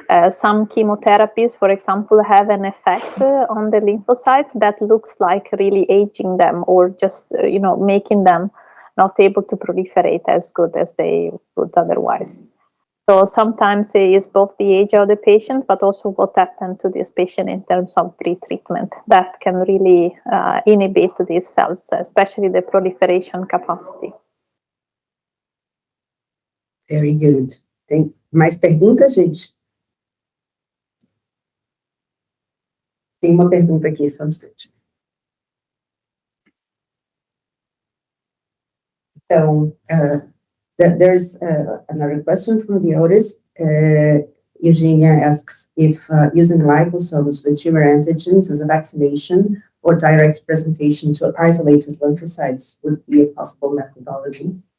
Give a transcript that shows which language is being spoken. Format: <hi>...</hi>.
<en>Some chemotherapies, for example, have an effect on the lymphocytes that looks like really aging them, or just making them not able to proliferate as good as they would otherwise. So sometimes it is both the age of the patient, but also what happened to this patient in terms of pre-treatment that can really inhibit these cells, especially the proliferation capacity. Very good.</en> <pt>Tem mais perguntas, gente? Tem uma pergunta aqui, só um instante. Então,</pt> <en>there's another question from the audience. Eugenia asks if using liposomes with tumor antigens as a vaccination or direct presentation to isolated lymphocytes would be a possible methodology.</en>